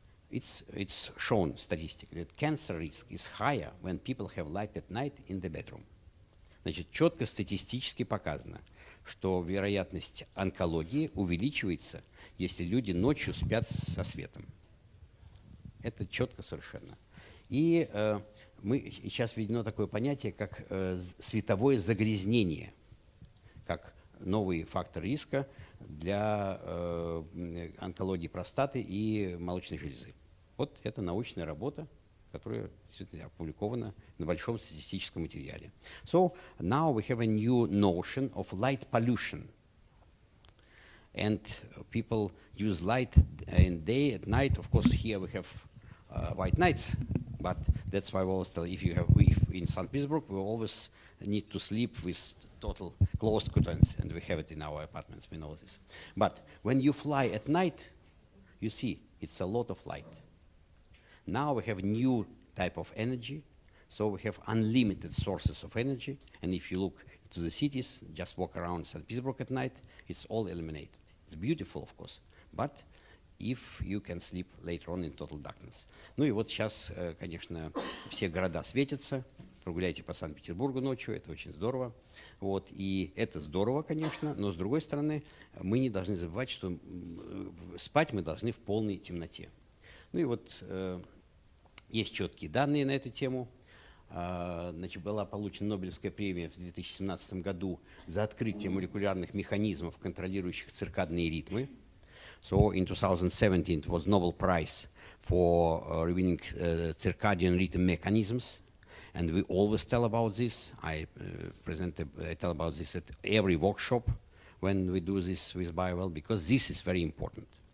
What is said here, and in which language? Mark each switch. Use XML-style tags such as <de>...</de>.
<en>It's shown statistically that cancer risk is higher when people have light at night in the bedroom.</en> <ru>Значит, четко статистически показано, что вероятность онкологии увеличивается, если люди ночью спят со светом. Это четко совершенно. И сейчас введено такое понятие, как световое загрязнение, как новый фактор риска для онкологии простаты и молочной железы. Вот это научная работа, которая действительно опубликована на большом статистическом материале.</ru> <en>So now we have a new notion of light pollution. And people use light in day, at night. Of course, here we have white nights, but that's why we always tell if in St. Petersburg, we always need to sleep with total closed curtains, and we have it in our apartments, we know this. But when you fly at night, you see it's a lot of light. Now we have new type of energy, so we have unlimited sources of energy, and if you look to the cities, just walk around St. Petersburg at night, it's all illuminated. It's beautiful, of course, but if you can sleep later on in total darkness.</en> <ru>Ну и вот сейчас, конечно, все города светятся, прогуляйте по Санкт-Петербургу ночью, это очень здорово. Вот, и это здорово, конечно, но с другой стороны, мы не должны забывать, что спать мы должны в полной темноте. Ну и вот есть четкие данные на эту тему. Значит, была получена Нобелевская премия в 2017 году за открытие молекулярных механизмов, контролирующих циркадные ритмы.</ru> <en>So in 2017, it was Nobel Prize for revealing circadian rhythm mechanisms. And we always tell about this. I tell about this at every workshop when we do this with BioWell, because this is very important.</en>